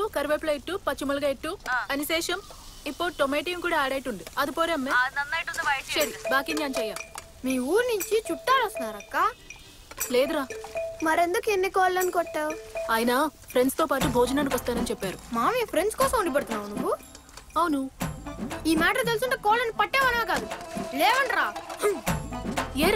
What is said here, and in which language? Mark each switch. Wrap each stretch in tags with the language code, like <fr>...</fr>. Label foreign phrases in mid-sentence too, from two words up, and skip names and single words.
<ml>കറിവേപ്പില ഇട്ടു പച്ചമുളക് ഇട്ടു അതിനുശേഷം ഇപ്പോ ടൊമാറ്റോയും കൂടെ ആഡ് ആയിട്ടുണ്ട് അത് പോരെ അമ്മേ? ശരി ബാക്കി ഞാൻ ചെയ്യാം.</ml> <te>మీ ఊరు నుంచి చుట్టాలు వస్తున్నారక్క? లేదురా. మరెందుకు ఎన్ని కోళ్ళని కొట్టావు? ఆయన ఫ్రెండ్స్ తో పాటు భోజనానికి వస్తానని చెప్పారు. మామయ్య ఫ్రెండ్స్ కోసం ఉండి పడుతున్నావు నువ్వు? అవును. ఈ మ్యాటర్ తెలుసుంటే కోళ్ళని పట్టేవనా కాదు. లేవండ్రా. ఏరా?</te>